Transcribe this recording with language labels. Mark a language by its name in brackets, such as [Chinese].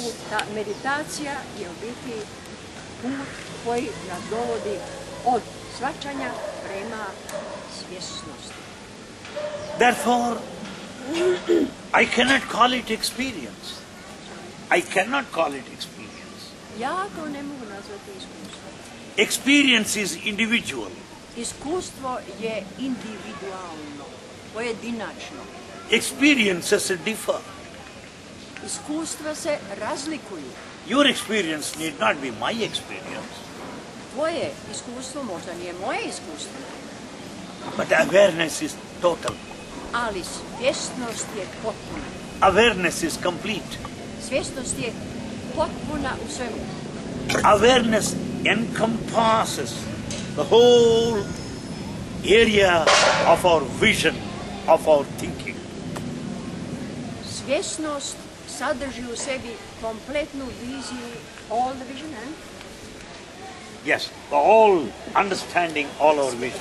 [Croatian] put, ta meditacija je u biti put koji nas dovodi od shvaćanja prema svjesnosti. [English] Therefore, I cannot call it experience. I cannot call it experience. [Croatian] Ja to ne mogu nazvati iskustvom. [English] Experience is individual. [Croatian] Iskustvo je individualno, pojedinačno. [English] Experiences differ. [Croatian] Iskustva se razlikuju. [English] Your experience need not be my experience, [Croatian] Tvoje iskustvo možda nije moje iskustvo, [English] but awareness is total. [Croatian] ali svjesnost je potpuna. [English] Awareness is complete. [Croatian] Svjesnost je potpuna u svemu. [English] Awareness encompasses the whole area of our vision, of our thinking. [Croatian] Svjesnost sadrži u sebi kompletnu viziju, [English] all the vision, Yes, the all understanding, all our vision.